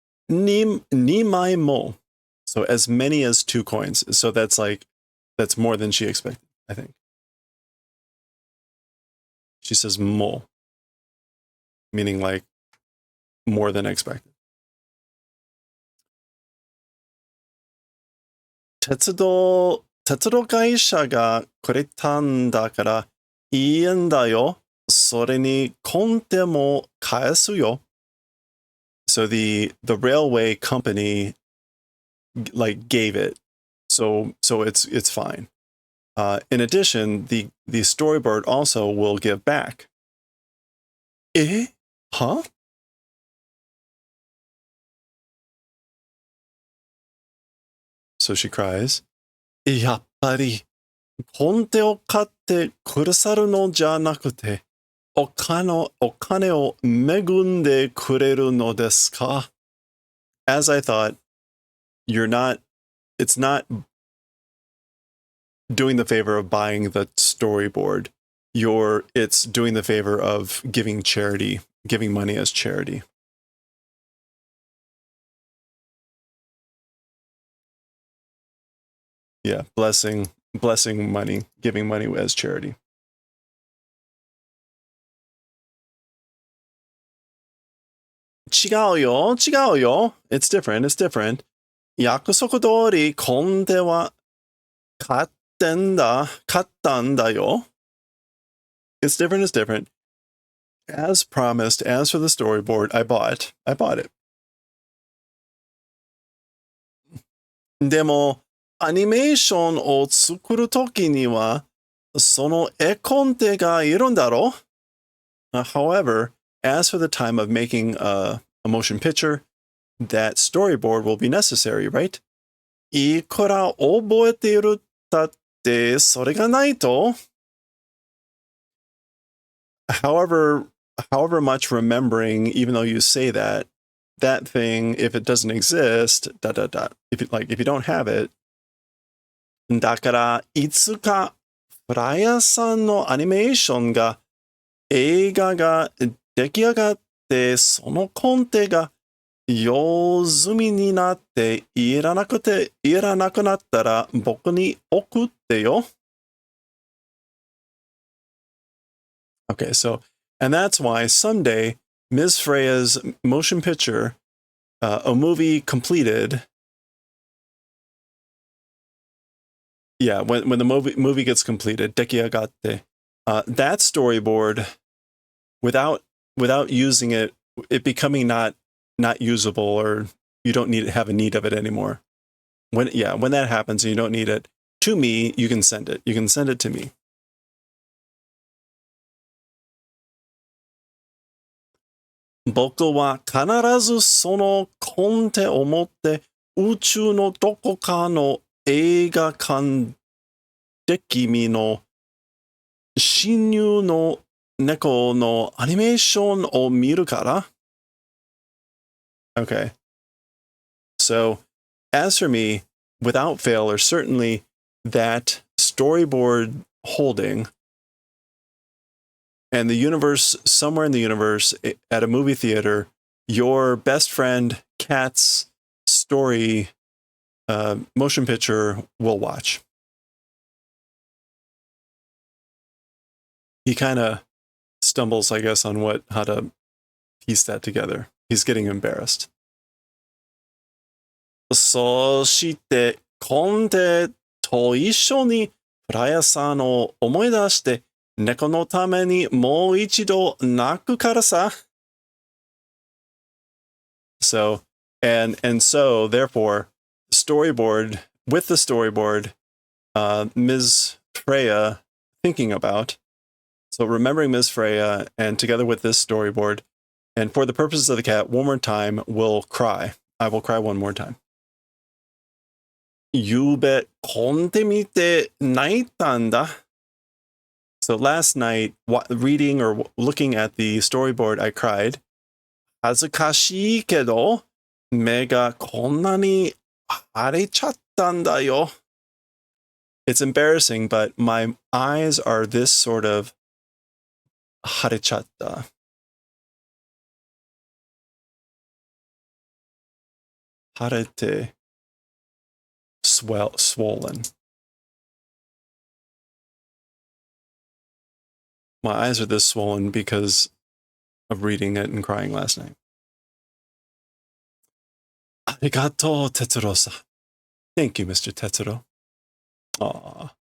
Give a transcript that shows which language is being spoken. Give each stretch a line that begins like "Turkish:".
Japanese: Nimai mo.
English: So as many as 2 coins. So that's more than she expected, I think. She says mo. Meaning like more than expected.
Japanese: Tetsudo kaisha ga kuretaんだからいいんだよ。それにコンテも返すよ.
English: So the railway company like gave it. So it's fine. In addition, the storyboard also will give back. Eh? Huh? So she cries.
Japanese: やっぱり、コンテを買ってくださるのじゃなくて、お金を恵んでくれるのですか?
English: As I thought, it's not doing the favor of buying the storyboard. It's doing the favor of giving money as charity. Yeah, blessing money, giving money as charity.
Japanese: 違うよ.
English: It's different.
Japanese: 約束通りコンテは買ったんだよ.
English: It's different. As promised, as for the storyboard, I bought it.
Japanese: でも、アニメーションを作るときには、その絵コンテがいるんだろ?
English: However, as for the time of making a motion picture, that storyboard will be necessary, right?
Japanese: いくら覚えているだってそれがないと?
English: However much remembering, even though you say that thing, if it doesn't exist, if you don't have it,
Japanese: だからいつかフライヤーさんのアニメーションが映画が出来上がってそのコンテが用済みになっていらなくなったら僕に送ってよ。
English: Okay, so, and that's why someday Ms. Freya's motion picture, a movie completed. Yeah, when the movie gets completed, dekiagatte, that storyboard, without using it becoming not usable, or you don't have a need of it anymore. When that happens and you don't need it, to me, you can send it. You can send it to me.
Japanese: 僕は必ずそのコンテを持って宇宙のどこかの映画館で君の侵入の猫のアニメーションを見るから。
English: Okay. So, as for me, without fail, or certainly that storyboard holding and the universe, somewhere in the universe, at a movie theater, your best friend Kat's story motion picture will watch. He kind of stumbles, I guess, on how to piece that together. He's getting embarrassed.
Japanese: そして、コンテと一緒にフライヤーさんを思い出して、猫のためにもう一度泣くからさ。
English: So, and so, therefore, with the storyboard, Ms. Freya thinking about, so remembering Ms. Freya, and together with this storyboard, and for the purposes of the cat, one more time, will cry. I will cry one more time.
Japanese: ゆうべ、コンテ見て泣いたんだ。
English: So last night, reading or looking at the storyboard, I cried.
Japanese: 恥ずかしいけど、目がこんなに腫れちゃったんだよ。
English: It's embarrassing, but my eyes are this sort of
Japanese: 腫れちゃった。腫れて
English: swollen. My eyes are this swollen because of reading it and crying last night.
Japanese: ありがとう、哲郎さん。
English: Thank you, Mr. Tetsuro. Aww.